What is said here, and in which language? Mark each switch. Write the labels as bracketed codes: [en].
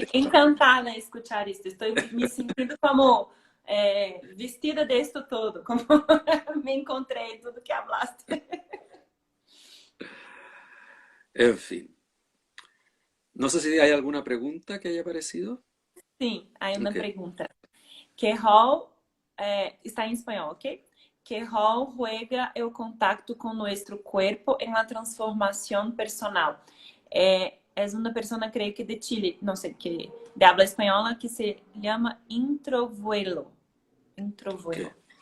[es] estoy encantada de escuchar esto. Estoy me sintiendo como vestida de esto todo, como me encontré en todo que hablaste. En fin. No sé si hay alguna pregunta que haya aparecido. [pt] Sim, aí uma Ok. pergunta. Que rol está em espanhol, ok? [es] Que rol juega el contacto con nuestro cuerpo en la transformación personal? Es una persona, creo que de Chile, no sé, que de habla española, que se llama introvuelo. Ok. Introvuelo.